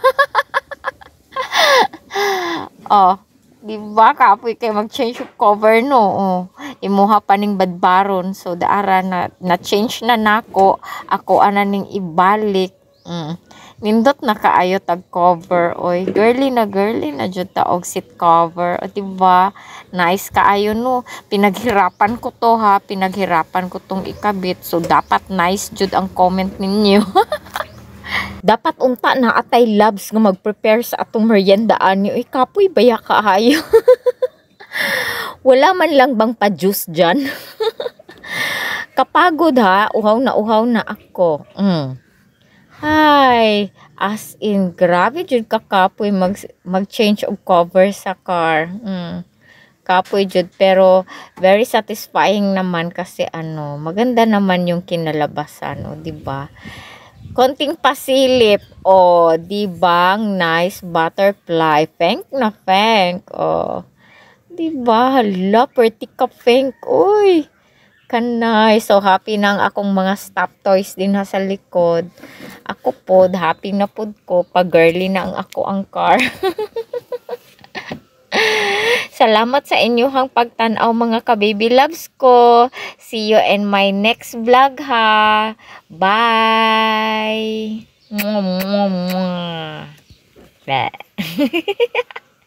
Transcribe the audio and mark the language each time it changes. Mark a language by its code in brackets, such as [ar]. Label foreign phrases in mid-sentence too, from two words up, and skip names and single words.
[ceb] Oh di ba kapoy kay mag-change og cover no imuha pa ning badbaron. So daara na change na nako ako ana ning ibalik. Nindot na kaayo tag cover oy girly na jud ta og [en] seat cover [ceb] o diba nice kaayo no [tl] pinaghirapan ko to ha pinaghirapan ko tong ikabit [ceb] so dapat nice jud ang comment ninyo. Dapat unta na atay loves nga mag-prepare sa atong merienda anyo kapoy baya kaayo. [tl] Wala man lang bang pa-juice dyan. Kapagod ha uhaw na ako. [ceb] Hi, as in grabe jud ka kapoy mag-change og cover sa car. Kapoy jud [tl] pero [en] very satisfying [tl] naman kasi maganda naman yung kinalabasan di ba? Konting pasilip di ba? [en] Nice butterfly. Feng na feng. [tl] Di ba? Hala, pretty ka feng. Uy. [ceb] Kanay. So, happy na ang akong mga [en] stuffed toys [ceb] din sa likod. Ako po, happy na po ko. Pag girly na ang ako ang car. Salamat sa inyong pagtanaw mga ka-baby loves ko. [en] See you in my next vlog ha. Bye. Mwah, mwah, mwah.